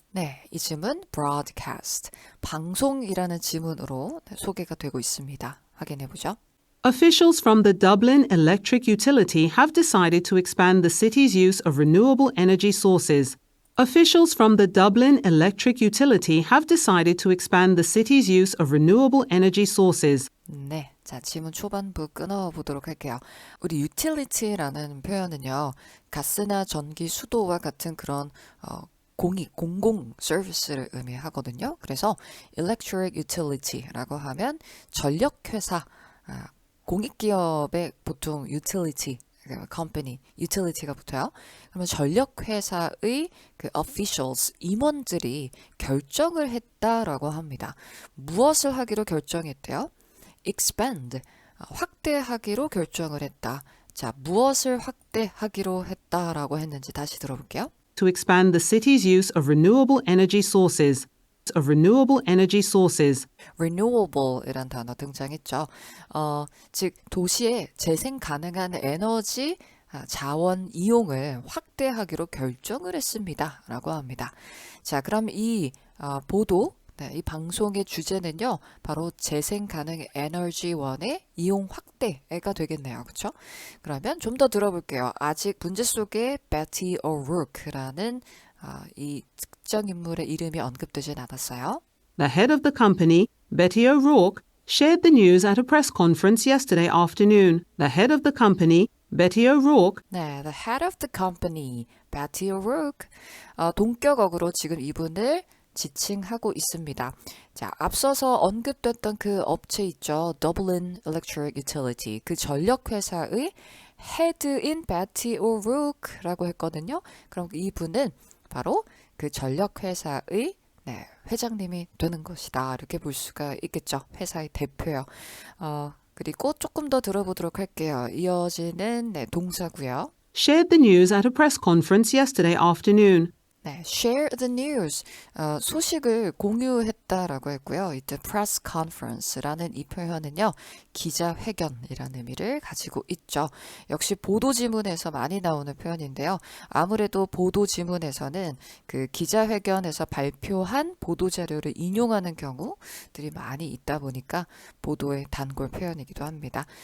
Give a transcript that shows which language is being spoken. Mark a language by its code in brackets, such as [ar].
[ko] 네, 이 지문 broadcast, 방송이라는 지문으로 소개가 되고 있습니다. 확인해 보죠. [en] Officials from the Dublin Electric Utility have decided to expand the city's use of renewable energy sources. Officials from the Dublin Electric Utility have decided to expand the city's use of renewable energy sources. [ko] 네, 자, 지문 초반부 끊어보도록 할게요. 우리 utility라는 표현은요, 가스나 전기, 수도와 같은 그런 공공 서비스를 의미하거든요. 그래서 electric utility라고 하면 전력회사, 공익기업의 보통 utility, company, utility가 붙어요. 그러면 전력회사의 그 officials, 임원들이 결정을 했다라고 합니다. 무엇을 하기로 결정했대요? expand, 확대하기로 결정을 했다. 자, 무엇을 확대하기로 했다라고 했는지 다시 들어볼게요. [en] To expand the city's use of renewable energy sources. Of renewable energy sources. [ko] renewable이란 단어 등장했죠. 즉 도시의 재생 가능한 에너지 자원 이용을 확대하기로 결정을 했습니다. 라고 합니다. 자, 그럼 이 보도, 이 방송의 주제는요. 바로 재생 가능 에너지원의 이용 확대가 되겠네요. 그렇죠? 그러면 좀 더 들어볼게요. 아직 문제 속에 Betty O'Rourke라는 이 특정 인물의 이름이 언급되진 않았어요. [en] The head of the company, Betty O'Rourke, shared the news at a press conference yesterday afternoon. The head of the company, Betty O'Rourke, 네, the head of the company, Betty O'Rourke. [ko] 동격어구로 지금 이분을 지칭하고 있습니다. 자, 앞서서 언급됐던 그 업체 있죠. [en] Dublin Electric Utility. [ko] 그 전력회사의 헤드인 Betty O'Rourke라고 했거든요. 그럼 이분은 바로 그 전력회사의 회장님이 되는 것이다. 이렇게 볼 수가 있겠죠. 회사의 대표요. 그리고 조금 더 들어보도록 할게요. 이어지는 동사고요. [en] shared the news at a press conference yesterday afternoon. [ko] 네, share the news, 소식을 공유했다라고 했고요. 이때 press conference라는 이 표현은요, 기자회견이라는 의미를 가지고 있죠. 역시 보도 지문에서 많이 나오는 표현인데요. 아무래도 보도 지문에서는 그 기자회견에서 발표한 보도 자료를 인용하는 경우들이 많이 있다 보니까 보도의 단골 표현이기도 합니다.